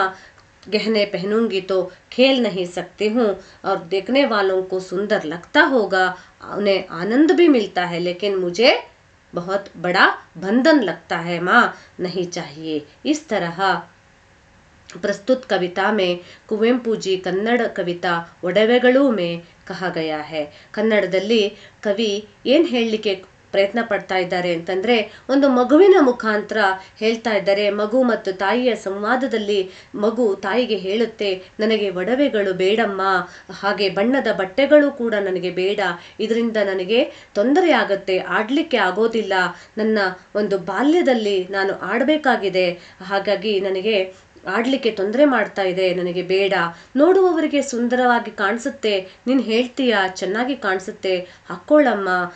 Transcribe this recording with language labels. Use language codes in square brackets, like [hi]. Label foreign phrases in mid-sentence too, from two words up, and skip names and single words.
[hi] गहने पहनूंगी तो खेल नहीं सकती हूँ और देखने वालों को सुंदर लगता होगा, उन्हें आनंद भी मिलता है, लेकिन मुझे बहुत बड़ा बंधन लगता है माँ, नहीं चाहिए। इस तरह प्रस्तुत कविता में ಕುವೆಂಪು ಜಿ ಕನ್ನಡ ಕವಿತಾ ಒಡವೆಗಳು में कहा गया है। [kn] ಕನ್ನಡದಲ್ಲಿ ಕವಿ ಏನ್ ಹೇಳಲಿಕ್ಕೆ ಪ್ರಯತ್ನ ಪಡ್ತಾ ಇದ್ದಾರೆ ಅಂತಂದ್ರೆ, ಒಂದು ಮಗುವಿನ ಮುಖಾಂತರ ಹೇಳ್ತಾ ಇದ್ದಾರೆ। ಮಗು ಮತ್ತು ತಾಯಿಯ ಸಂವಾದದಲ್ಲಿ ಮಗು ತಾಯಿಗೆ ಹೇಳುತ್ತೆ, ನನಗೆ ಒಡವೆಗಳು ಬೇಡಮ್ಮ, ಹಾಗೆ ಬಣ್ಣದ ಬಟ್ಟೆಗಳು ಕೂಡ ನನಗೆ ಬೇಡ, ಇದರಿಂದ ನನಗೆ ತೊಂದರೆ ಆಗುತ್ತೆ, ಆಡ್ಲಿಕ್ಕೆ ಆಗೋದಿಲ್ಲ, ನನ್ನ ಒಂದು ಬಾಲ್ಯದಲ್ಲಿ ನಾನು ಆಡಬೇಕಾಗಿದೆ, ಹಾಗಾಗಿ ನನಗೆ ಆಡ್ಲಿಕ್ಕೆ ತೊಂದರೆ ಮಾಡ್ತಾ ಇದೆ, ನನಗೆ ಬೇಡ, ನೋಡುವವರಿಗೆ ಸುಂದರವಾಗಿ ಕಾಣಿಸುತ್ತೆ, ನೀನ್ ಹೇಳ್ತೀಯಾ ಚೆನ್ನಾಗಿ ಕಾಣಿಸುತ್ತೆ, ಹಾಕ್ಕೊಳ್ಳಮ್ಮ,